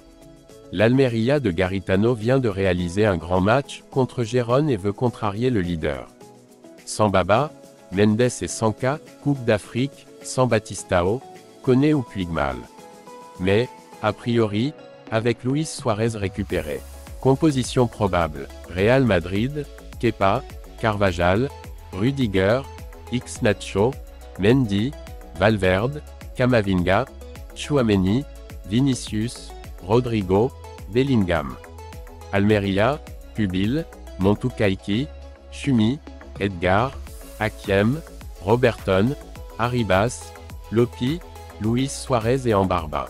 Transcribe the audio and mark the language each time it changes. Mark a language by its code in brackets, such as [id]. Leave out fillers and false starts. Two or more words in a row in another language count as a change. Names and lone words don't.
[fr] L'Almeria de Garitano vient de réaliser un grand match contre Gérone et veut contrarier le leader. Sans Baba, Mendes et Sanka, Coupe d'Afrique, sans Batistao, Koné ou Puigmal. Mais, a priori, avec Luis Suarez récupéré. Composition probable, Real Madrid, Kepa, Carvajal, Rudiger, Nacho, Mendy, Valverde, Camavinga, Tchouaméni, Vinicius, Rodrigo, Bellingham. Almeria, Pubil, Montucaiqui, Chumi, Edgar, Hakiem, Roberton, Arribas, Lopi, Luis Suarez et Ambarba.